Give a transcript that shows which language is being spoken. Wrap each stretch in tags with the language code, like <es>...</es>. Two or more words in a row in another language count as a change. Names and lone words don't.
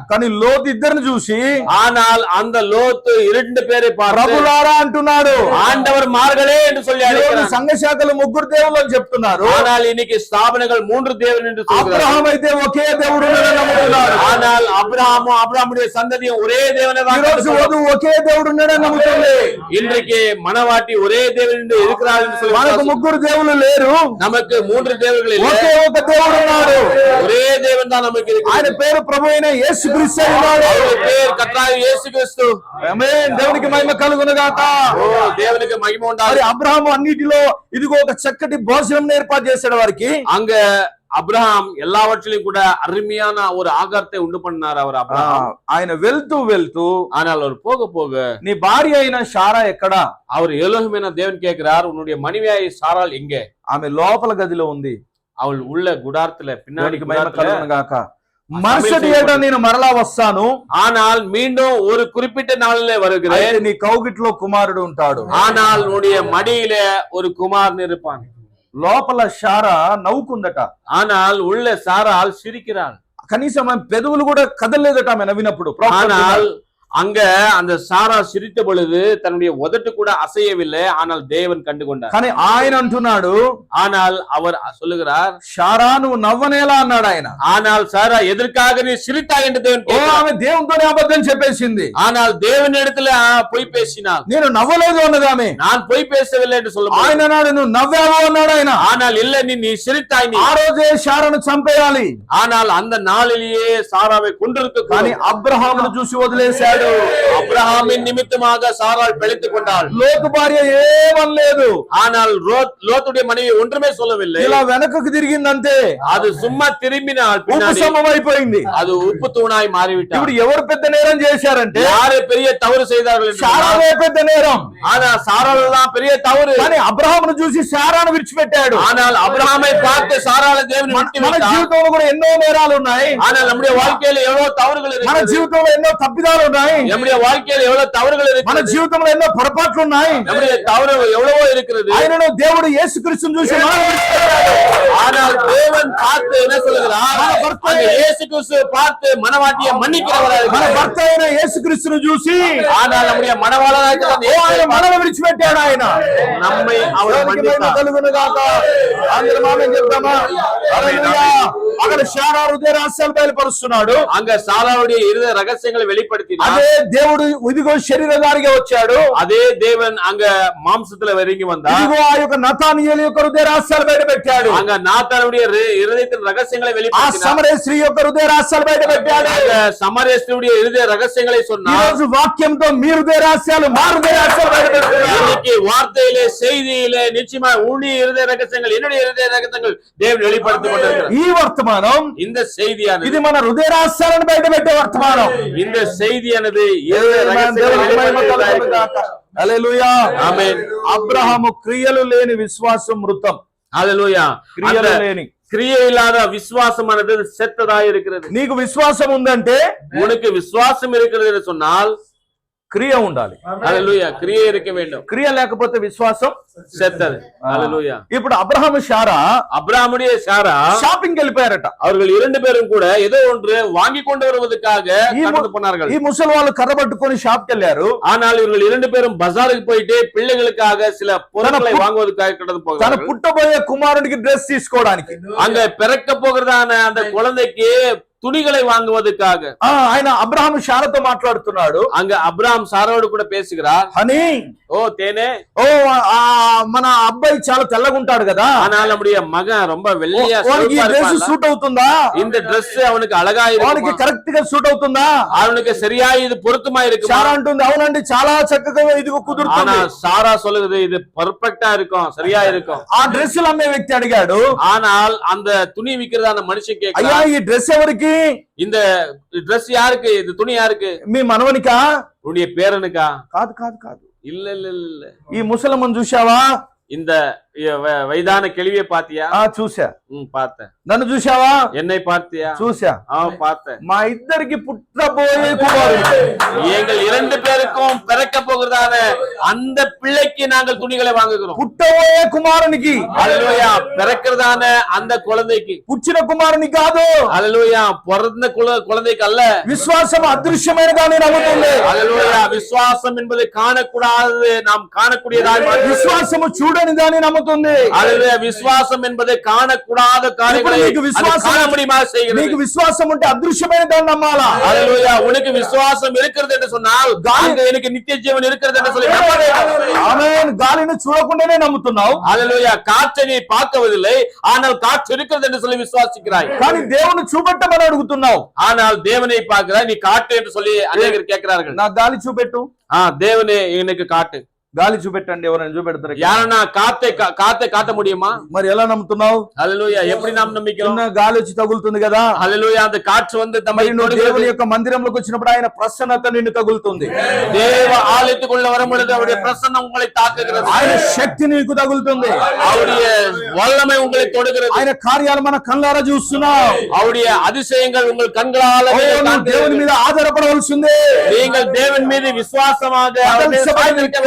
<te>కానీ లోతు ఇద్దరిని చూసి</te> <ta>ஆனால் அந்த லோத்து 2 பேரை பார்த்து</ta> <te>ప్రభులారా అంటున్నాడు.</te> <ta>ஆண்டவர் మాர்களே என்று சொல்லி அழைக்கிறார்.</ta> <te>సంఘ శాఖలు ముగ్గురు దేవుళ్ళు అని చెప్తున్నారు.</te> <ta>ஆனால் இன்னைக்கு ஸ்தாபனங்கள் 3 தேவன் என்று சொல்கிறார்கள்.</ta> <te>అబ్రహాం అయితే ఒకే దేవుడు ఉన్నాడని నమ్ముతున్నారు.</te> <ta>ஆனால் அப்ரஹாமுடைய சந்ததியும் ஒரே தேவனை தான்</ta> <te>ఈరోజు వధువు ఒకే దేవుడు ఉన్నాడని నమ్ముతుంది.</te> <ta>இன்றைக்கு மணவாட்டி ஒரே தேவன் என்று இருக்கிறார் என்று</ta> <te>మనకు</te> <ta>சொல்கிறார்கள்.</ta> <te>ముగ్గురు దేవుళ్ళు లేరు,</te> <ta>நமக்கு 3 தேவர்கள் இல்லை,</ta> <te>ఒకే ఒక దేవుడు ఉన్నాడు.</te> <ta>ஒரே தேவன் தான் நமக்கு</ta> <te>ఆయన</te> <ta>இருக்கிறார்.</ta> <te>పేరు ప్రభు అయిన యేసుక్రీస్తు ఉన్నాడు.</te> <ta>அவருடைய பேர் கர்த்தராகிய இயேசு கிறிஸ்து.</ta> <te>ఆమేన్. దేవునికి మహిమ కలుగును గాక.</te> <ta>ஓ, தேவனுக்கு மகிமை</ta> <te>మరి</te> <ta>உண்டாகும்.</ta> <te>అబ్రహాము అన్నిటిలో ఇదిగో ఒక చక్కటి భోజనం ఏర్పాటు చేశాడు వారికి.</te> <ta>அங்க அப்ரஹாம் எல்லாவற்றிலும் கூட அருமையான ஒரு ஆகாரத்தை உண்டு பண்ணார் அவர் அப்ரஹாம்.</ta> <te>ఆయన వెళ్తూ వెళ్తూ</te> <ta>ஆனால் அவர் போக போக</ta> <te>నీ భార్య అయిన షారా ఎక్కడా?</te> <ta>அவர் எலோஹிமான தேவன் கேட்கிறார், உன்னுடைய மனைவியாய் சாராள் எங்கே?</ta> <te>ఆమె లోపల గదిలో ఉంది.</te> <ta>அவள் உள்ள குடாரத்துல பின்னாடி</ta> <te>దేవునికి మహిమ</te> <ta>குடாரத்துல.</ta> <te>కలుగును గాక. మరుసటి ఏట నేను మరలా వస్తాను,</te> <ta>ஆனால் மீண்டும் ஒரு குறிப்பிட்ட நாளிலே வருகிறேன்.</ta> <te>అయితే నీ కౌగిట్లో కుమారుడు ఉంటాడు.</te> <ta>ஆனால் உன்னுடைய மடியில ஒரு குமாரன் இருப்பான்.</ta> <te>లోపల షారా నవ్వుకుందట.</te> <ta>ஆனால் உள்ள சாராள் சிரிக்கிறாள்.</ta> <te>కనీసం ఆమె పెదవులు కూడా కదలలేదట ఆమె నవ్వినప్పుడు.</te> <ta>ஆனால் அங்க அந்த சாரா சிரித்த பொழுது தன்னுடைய உதட்டு கூட அசையவில்லை. ஆனால் தேவன் கண்டு கொண்டார்.</ta> <te>కానీ ఆయన అంటున్నాడు,</te> <ta>ஆனால் அவர் சொல்லுகிறார்,</ta> <te>షారా నువ్వు నవ్వనేలా అన్నాడు ఆయన.</te> <ta>ஆனால் சாரா எதற்காக நீ சிரித்தாய் என்று தேவன்</ta> <te>ఓ</te> <ta>கேட்கிறார்.</ta> <te>ఆమె దేవునితోనే అబద్ధం చెప్పేసింది.</te> <ta>ஆனால் தேவனிடத்துல பொய் பேசினாள்.</ta> <te>నేను నవ్వలేదు అన్నది ఆమె.</te> <ta>நான் பொய் பேசவில்லை என்று சொல்ல</ta> <te>ఆయన అన్నాడు నువ్వు నవ్వావు అన్నాడు ఆయన.</te> <ta>ஆனால் இல்ல, நீ சிரித்தாய். நீ</ta> <te>ఆ రోజే షారాను చంపేయాలి.</te> <ta>ஆனால் அந்த நாளிலேயே சாராவை கொண்டிருக்க</ta> <te>కానీ అబ్రహామును చూసి వదిలేశాడు.</te> <ta>அப்ரஹாமின் நிமித்தமாக சாராள் பிழைத்துக் கொண்டாள்.</ta> <te>లోతు భార్య ఏమనలేదు.</te> <ta>ஆனால் லோத்துடைய மனைவி ஒன்றுமே சொல்லவில்லை.</ta> <te>ఇలా వెనకకు తిరిగిందంతే.</te> <ta>அது சும்மா திரும்பினால்</ta> <te>ఉప్పు</te> <ta>பின்னாடி</ta> <te>సమమైపోయింది.</te> <ta>அது உப்பு தூணாய் மாறிவிட்டார்.</ta> <te>ఇప్పుడు ఎవరు పెద్ద నేరం చేశారంటే</te> <ta>யாரு பெரிய தவறு செய்தார்கள் என்று சொன்னால்,</ta> <te>షారానే పెద్ద నేరం.</te> <ta>ஆனா சாராள் தான் பெரிய தவறு.</ta> <te>కానీ అబ్రహామును చూసి షారాను విడిచిపెట్టాడు.</te> <ta>ஆனால் అబ్రహాமை பார்த்து సారాளை தேவன் விட்டு</ta> <te>మన</te> <ta>விட்டார்.</ta> <te>జీవితంలో కూడా ఎన్నో నేరాలు ఉన్నాయి.</te> <ta>ஆனால் நம்முடைய வாழ்க்கையில எவ்வளவு தவறுகள்</ta> <te>మన</te> <ta>இருக்கிறது.</ta> <te>జీవితంలో ఎన్నో తప్పిదాలు ఉన్నాయి.</te> <ta>நம்முடைய வாழ்க்கையில எவ்வளவு தவறுகள்</ta> <te>మన</te> <ta>இருக்கிறது.</ta> <te>జీవితంలో ఎన్నో పొరపాట్లు ఉన్నాయి.</te> <ta>நம்முடைய தவறு எவ்வளவோ இருக்கிறது.</ta> <te>ఆయనను దేవుడు యేసుక్రీస్తును చూసి</te> <ta>ஆனால் தேவன் பார்த்து என்ன சொல்லுகிறார்? அந்த இயேசு கிறிஸ்துவை பார்த்து மனவாட்டியை மன்னிக்கிறவராக</ta> <te>మన</te> <ta>இருக்கிறார்.</ta> <te>భర్త అయిన యేసుక్రీస్తును చూసి</te> <ta>ஆனால் நம்முடைய மனவாளராக இருக்கிற அந்த</ta> <te>ఆయన</te> <ta>இயேசுவை</ta> <te>మనల్ని విడిచిపెట్టాడు. ఆయన</te> <ta>நம்மை அவர்</ta> <te>దేవునికి మహిమ</te> <ta>மன்னித்தார்.</ta> <te>కలుగును గాక. అందరం ఆమేన్ చెప్తామా? హల్లెలూయా. అక్కడ షారా హృదయ రహస్యాలు బయలుపరుస్తున్నాడు.</te> <ta>அங்க சாராளுடைய இருதய ரகசியங்களை வெளிப்படுத்தினார்.</ta> <te>అదే దేవుడు ఇదిగో శరీరధారిగా వచ్చాడు.</te> <ta>அதே தேவன் அங்க மாம்சத்துல இறங்கி வந்தார்.</ta> <te>ఇదిగో ఆ యొక్క నతానియేలు యొక్క హృదయ రహస్యాలు బయట పెట్టాడు.</te> <ta>அங்க நாத்தானுடைய இருதயத்தின் ரகசியங்களை</ta> <te>ఆ</te> <ta>வெளிப்படுத்தினார்.</ta> <te>సమరయ స్త్రీ యొక్క హృదయ రహస్యాలు బయట పెట్టాడు.</te> <ta>அங்க சமரேஸ்வருடைய இருதய ரகசியங்களை</ta> <te>ఈ</te> <ta>சொன்னார்.</ta> <te>రోజు వాక్యంతో మీ హృదయ రహస్యాలు మా హృదయ రహస్యాలు బయట పెడుతున్నాడు.</te> <ta>இன்னைக்கு வார்த்தையிலே செய்தியிலே நிச்சயமா உன்னுடைய இருதய ரகசியங்கள் என்னுடைய இருதய ரகசியங்கள் தேவன் வெளிப்படுத்திக் கொண்டிருக்கிறார்.</ta> <te>ఈ వర్తమానం</te> <ta>இந்த செய்தியானது</ta> <te>ఇది మన హృదయ రహస్యాలను బయట పెట్టే వర్తమానం.</te> <ta>இந்த செய்தியானது இருதய ரகசியங்களை</ta> <te>దేవునికి మహిమ కలుగును</te> <ta>வெளிப்படுத்துகிறது.</ta> <te>గాక. హల్లెలూయా. ఆమేన్. అబ్రహాము క్రియలు లేని విశ్వాసం మృతం.</te> <ta>ஹல்லேலூயா.</ta> <te>క్రియలు</te> <ta>அந்த</ta> <te>లేని</te> <ta>கிரியை இல்லாத விசுவாசமானது செத்ததாய் இருக்கிறது.</ta> <te>నీకు విశ్వాసం ఉందంటే</te> <ta>உனக்கு விசுவாசம் இருக்கிறது என்று சொன்னால்</ta> <te>క్రియ ఉండాలి.</te> <ta>ஹல்லேலூயா, கிரியை இருக்க வேண்டும்.</ta> <te>క్రియ లేకపోతే విశ్వాసం</te> <ta>செத்தது. ஹல்லேலூயா.</ta> <te>ఇప్పుడు అబ్రహాము షారా</te> <ta>அப்ரஹாமுடைய சாரா</ta> <te>షాపింగ్ వెళ్ళిపోయారట.</te> <ta>அவர்கள் 2 பேரும் கூட ஏதோ ஒன்று வாங்கி கொண்டு வருவதற்காக கடந்து போனார்கள்.</ta> <te>ఈ ముసలి వాళ్ళు కర్ర పట్టుకొని షాప్కి వెళ్ళారు.</te> <ta>ஆனால் இவர்கள் 2 பேரும் பஜாருக்கு போயிட்டு பிள்ளைகளுக்காக சில பொருட்களை வாங்குவதற்காக கடந்து</ta> <te>తన</te> <ta>போகிறார்கள்.</ta> <te>పుట్టబోయే కుమారుడికి డ్రెస్ తీసుకోవడానికి.</te> <ta>அங்க பிறக்க போகிறதான அந்த குழந்தைக்கு துணிகளை வாங்குவதற்காக.</ta> <te>ఆయన అబ్రహాము శారతో మాట్లాడుతున్నాడు.</te> <ta>அங்க அப்ராம் சாரோடு கூட பேசுகிறார்.</ta> <te>హనీ,</te> <ta>ஓ தேனே,</ta> <te>ఓ మన అబ్బాయి చాలా తెల్లగుంటాడు కదా,</te> <ta>ஆனால் நம்முடைய மகன் ரொம்ப வெள்ளையா</ta> <te>వానికి ఈ</te> <en>dress suit</en> <te>అవుతుందా,</te> <ta>இந்த Dress அவனுக்கு அழகா</ta> <te>వానికి</te> <ta>இருக்கு,</ta> <te>కరెక్ట్ గా సూట్ అవుతుందా?</te> <ta>அவனுக்கு சரியா இது பொருத்தமா இருக்கு.</ta> <te>శారా అంటుంది అవునండి చాలా చక్కగా ఇది</te> <ta>ஆனா</ta> <te>కుదురుతుంది.</te> <ta>சாரா சொல்லுது இது பர்ஃபெக்ட்டா இருக்கும், சரியா இருக்கும்.</ta> <te>ఆ డ్రెస్సులు అమ్మే వ్యక్తి అడిగాడు,</te> <ta>ஆனால் அந்த துணி விக்கிறதான மனுஷன்</ta> <te>అయ్యా</te> <ta>கேக்குறான்,</ta> <te>ఈ డ్రెస్ ఎవరికి?</te> <ta>இந்த Dress யாருக்கு, இது துணி யாருக்கு?</ta> <te>మీ మనవనికా?</te> <ta>உன்னுடைய பேரனுக்கா?</ta> <te>కాదు కాదు కాదు.</te> <ta>இல்ல இல்ல இல்ல.</ta> <te>ఈ ముసలమ్మను చూశావా?</te> <ta>இந்த வயதான கேள்வியை பாத்தியா?</ta> <te>చూసా.</te> <ta>பார்த்தேன்.</ta> <te>నన్ను చూశావా?</te> <ta>என்னை பார்த்தியா?</ta> <te>చూసా.</te> <ta>பார்த்தேன்.</ta> <te>మా ఇద్దరికి పుట్టబోయే కుమారుడు,</te> <ta>எங்கள் 2 பேருக்கும் பிறக்க போகிறதான அந்த பிள்ளைக்கு நாங்கள் துணிகளை வாங்குகிறோம்.</ta> <te>పుట్టబోయే కుమారునికి,</te> <ta>அல்லேலூயா. பிறக்கிறதான அந்த குழந்தைக்கு,</ta> <te>పుచ్చిన కుమారునికి కాదు.</te> <ta>அல்லேலூயா, பிறந்த குழந்தைக்கு அல்ல.</ta> <te>విశ్వాసం అదృశ్యమైన దాన్ని నమ్ముతుంది.</te> <ta>அல்லேலூயா. விசுவாசம் என்பதை காணக்கூடாது, நாம் காணக்கூடியதாய் மாற்றுகிறது.</ta> <te>విశ్వాసము చూడని దాన్ని నమ్ముతుంది.</te> <ta>அல்லேலூயா. விசுவாசம் என்பதை காணக்கூடாத காரியங்களை</ta> <te>నీకు</te> <ta>அது</ta> <te>విశ్వాసం,</te> <ta>காண முடியுமா செய்கிறது.</ta> <te>నీకు విశ్వాసం ఉంటే అదృశ్యమైన దాన్ని నమ్మాలా.</te> <ta>அல்லேலூயா. உனக்கு விசுவாசம் இருக்கிறது என்று சொன்னால் அங்க எனக்கு நித்திய ஜீவன் இருக்கிறது என்று சொல்லி நம்ப வேண்டும்.</ta> <te>ఆమేన్. గాలిని చూడకుండానే నమ్ముతున్నావు.</te> <ta>அல்லேலூயா. காற்றை நீ பார்க்கவில்லை, ஆனால் காற்று இருக்கிறது என்று சொல்லி விசுவாசிக்கிறாய்.</ta> <te>కానీ దేవుని చూపెట్టమని అడుగుతున్నావు.</te> <ta>ஆனால் தேவனை பார்க்கிறாய், நீ காட்டு என்று சொல்லி அநேகர் கேட்கிறார்கள்.</ta> <te>నా గాలి చూపెట్టు.</te> <ta>தேவனே எனக்கு காட்டு.</ta> <te>గాలి చూపెట్టండి. ఎవరైనా చూపెడతారు?</te> <ta>யாரனா காத்தை காட்ட முடியுமா?</ta> <te>మరి ఎలా నమ్ముతున్నావు?</te> <ta>அல்லேலூயா. எப்படி நாம் நம்பிக்கிறோம்?</ta> <te>చిన్న గాలి వచ్చి తగులుతుంది కదా.</te> <ta>அல்லேலூயா. அந்த காற்று வந்து நம்மை</ta> <te>మరి నువ్వు దేవుని</te> <ta>தொடுகிறது.</ta> <te>యొక్క మందిరంలోకి వచ్చినప్పుడు ఆయన ప్రసన్నత నిన్ను తగులుతుంది.</te> <ta>தேவ ஆலயத்துக்குள்ள வரும் பொழுது அவருடைய பிரசன்னம் உங்களை தாக்குகிறது.</ta> <te>ఆయన శక్తి నీకు తగులుతుంది.</te> <ta>அவருடைய வல்லமை உங்களை தொடுகிறது.</ta> <te>ఆయన కార్యాలు మన కళ్ళారా చూస్తున్నావు.</te> <ta>அவருடைய அதிசயங்கள் உங்கள் கண்களால</ta> <te>ఓ,</te> <ta>நீங்கள்</ta> <te>నువ్వు దేవుని</te> <ta>காண்கிறீர்கள்.</ta> <te>మీద ఆధారపడవలసిందే.</te> <ta>நீங்கள் தேவன் மீது விசுவாசமாக அவர் மீது சாய்ந்திருக்க வேண்டும்.</ta>